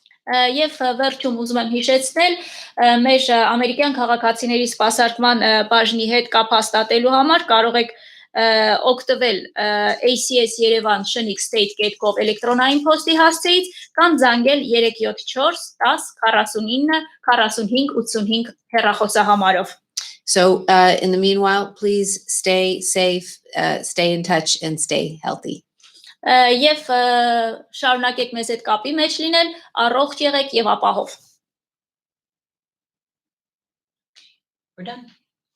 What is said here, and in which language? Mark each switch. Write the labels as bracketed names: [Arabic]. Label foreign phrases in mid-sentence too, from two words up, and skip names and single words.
[Armenian] Եվ վերջում ուզում եմ հիշեցնել մեր ամերիկյան քաղաքացիների սպասարկման բաժնի հետ կապ հաստատելու համար կարող եք օգտվել ACS Yerevan /state.gov էլեկտրոնային փոստի հասցեից կամ զանգել 374 10 49 45 85 հեռախոսահամարով. [English] So in the meanwhile, please stay safe, stay in touch, and stay healthy. [Armenian] Եվ շարունակեք մեզ հետ կապի մեջ լինել, առողջ եղեք եւ ապահով. [English] We're done.